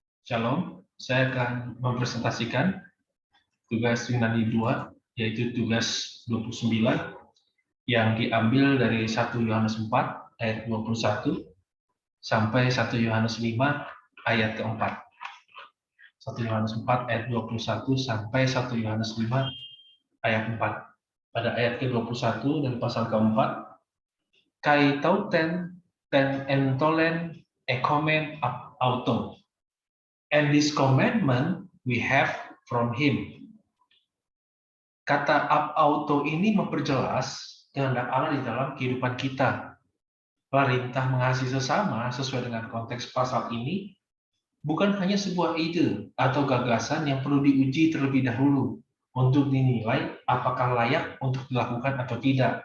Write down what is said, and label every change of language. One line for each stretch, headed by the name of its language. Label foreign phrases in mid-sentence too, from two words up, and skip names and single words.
Indonesian: Shalom, saya akan mempresentasikan tugas Yunani 2, yaitu tugas 29, yang diambil dari 1 Yohanes 4 ayat 21 sampai 1 Yohanes 5 ayat keempat. 1 Yohanes 4 ayat 21 sampai 1 Yohanes 5 ayat 4. Pada ayat ke-21 dan pasal keempat,
Greek: καὶ ταύτην τὴν ἐντολὴν ἔχομεν αὐτοῦ.
English: And this commandment we have from him.
Indonesian: Kata
Greek: ἀπ' αὐτοῦ
Indonesian: ini memperjelas kehendak Allah di dalam kehidupan kita. Perintah mengasihi sesama sesuai dengan konteks pasal ini bukan hanya sebuah ide atau gagasan yang perlu diuji terlebih dahulu untuk dinilai apakah layak untuk dilakukan atau tidak.